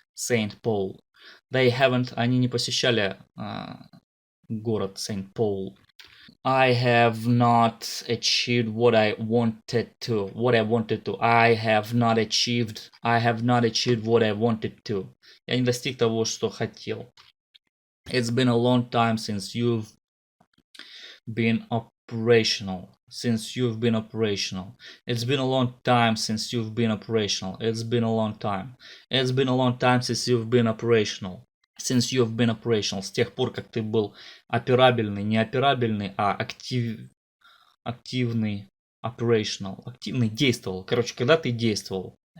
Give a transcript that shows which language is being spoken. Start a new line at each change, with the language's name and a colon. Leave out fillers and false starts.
English: They haven't.
Russian: Они не посещали город Saint Paul.
English: I have not achieved what I wanted to. I have not achieved what I wanted to.
Russian: Я не достиг того, что хотел.
English: It's been a long time since you've been operational. It's been a long time since you've been operational. It's been a long time since you've been operational.
Russian: С тех пор, как ты был операбельный, не операбельный, а активный, operational. Активный, действовал. Короче, когда ты действовал.